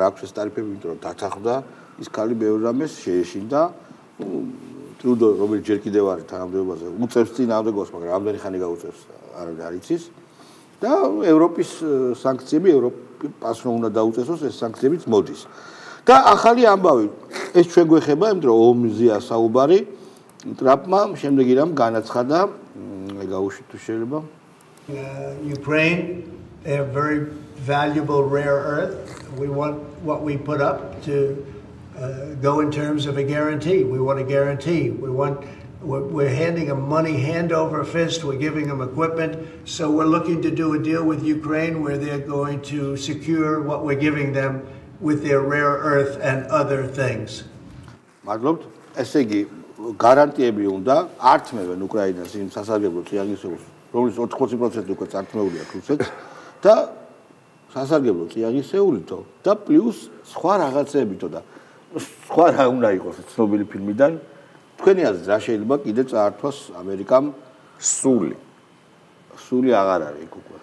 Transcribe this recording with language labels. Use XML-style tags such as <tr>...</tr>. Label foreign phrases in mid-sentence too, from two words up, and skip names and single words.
<ka>აქვს ეს ტარიფები იმიტომ რომ დათანხმდა ის ქალი ბევრ რამეს შეეშინდა ტრუდო რომელიც ჯერ კიდევ არის თანამდებობაზე უწევს წინააღმდეგობას მაგრამ რამდენი ხანი გაუწევს არ იცის და ევროპის სანქციები ევროპის პასუხი უნდა დაუწესოს ეს სანქციებიც მოდის და ახალი ამბავი ეს ჩვენ გვეხება იმიტომ რომ ომზეა საუბარი ტრამპმა შემდეგი რამ განაცხადა გაუშვით თუ შეიძლება</ka> <en>Ukraine they have very valuable rare earth we want what we put up to go in terms of a guarantee we want a guarantee we're handing them money hand over fist we're giving them equipment so we're looking to do a deal with Ukraine where they're going to secure what we're giving them with their rare earth and other things</en> <ka>მადლობთ ესე იგი გარანტიები უნდა ართმევენ უკრაინას იმ სასარგებლო წიაღისეულს რომლის 80% უკვე წართმეულია რუსეთს და სასარგებლო წიაღისეულითო და პლუს სხვა რაღაცებითო და სხვა რა უნდა იყოს ცნობილი ფილმიდან თქვენი აზრით რა შეიძლება კიდე წაართვას ამერიკამ სული აღარ არის იქ უკვე</ka>